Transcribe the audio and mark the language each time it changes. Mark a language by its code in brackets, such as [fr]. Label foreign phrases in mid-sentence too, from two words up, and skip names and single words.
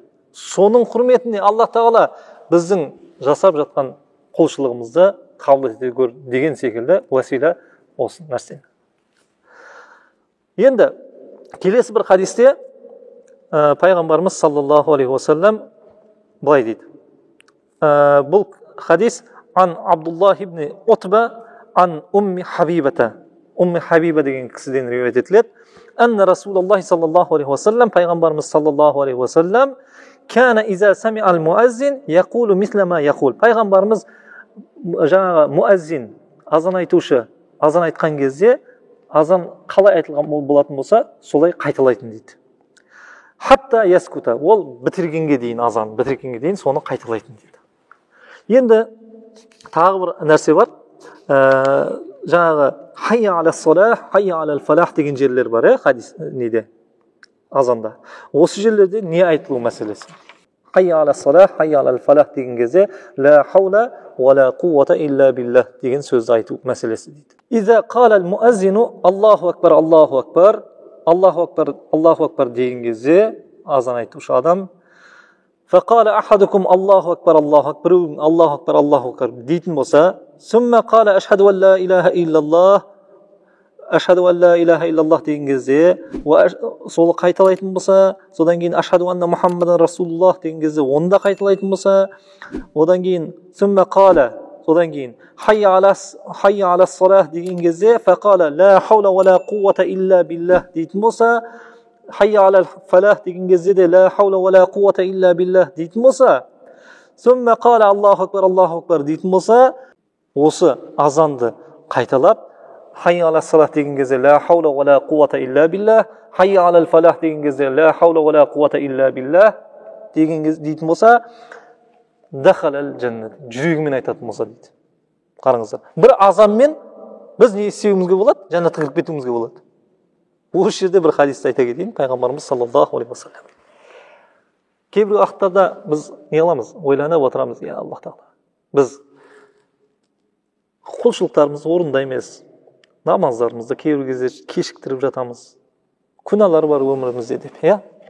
[kk] Соның құрметіне Аллах тағала біздің жасап жатқан құлшылығымызды қабыл ете көр деген секілді уәсила осы нәрсе. Енді келесі бір хадисте пайғамбарымыз [ar] صلى الله عليه وسلم [kk] былай дейді: Бұл хадис [ar] عن عبد الله بن عتبة عن أم حبيبة. [kk] Умми Хабиба деген кісіден риуаят етіледі. [ar] أن رسول الله صلى الله عليه وسلم, пайғамбарымыз صلى الله عليه وسلم كان إذا سمع المؤذن يقول مثل ما يقول. [kk] Пайғамбарымыз жаңағы муаззин, азан айтушы, азан айтқан кезде азан қалай айтылған болатын болса, солай қайталайтын дейді. [ar] حتى يسكت, [kk] ол бітіргенге дейін, азан бітіргенге дейін соны қайталайтын дейді. Енді тағы бір нәрсе бар. Жаңағы [ar] حي على الصلاة حي على الفلاح [kk] деген жерлер бар, хадис неде, азанда. Осы жерлерде не айтылу мәселесі? [ar] حي على الصلاة حي على الفلاح [kk] деген кезде [ar] لا حول ولا قوة إلا بالله [kk] деген сөзді айту мәселесі дейді. [ar] إذا قال المؤذن الله أكبر الله أكبر الله أكبر الله أكبر [kk] деген кезде азан айтушы адам [ar] فقال أحدكم الله أكبر الله أكبر الله أكبر الله أكبر [kk] дейтін болса, [ar] ثم قال أشهد أن لا إله إلا الله أشهد أن لا إله إلا الله [kk] деген кезде сол қайталайтын болса, содан кейін [ar] أشهد أن محمد رسول الله [kk] деген кезде оны да қайталайтын болса, одан кейін [ar] ثم قال, [kk] содан кейін [ar] حي على الصلاة [kk] деген кезде [ar] فقال لا حول ولا قوة إلا بالله [kk] дейтін болса, [ar] حي على الفلاح [kk] деген кезде де [ar] لا حول ولا قوة إلا بالله [kk] дейтін болса, [ar] ثم قال الله أكبر [kk] дейтін болса, осы азанды қайталап, [ar] حي على الصلاة [kk] деген кезде [ar] لا حول ولا قوة إلا بالله حي على الفلاح [kk] деген кезде [ar] لا حول ولا قوة إلا بالله [kk] дейтін болса, [ar] دخل الجنة, [kk] жүрегімен айтатын болса дейді. Қараңыздар, бір азанмен біз не істеуімізге болады? Жәннатқа кіріп кетуімізге болады. Осы жерде бір хадисті айта кетейін, пайғамбарымыз [ar] صلى الله عليه وسلم. [kk] Кейбір уақыттарда біз не қыламыз? Ойланып отырамыз, я Аллах тағала, біз құлшылықтарымызды орындаймыз, намаздарымызды кейбір кезде кешіктіріп жатамыз, күнәлар бар өмірімізде деп, я?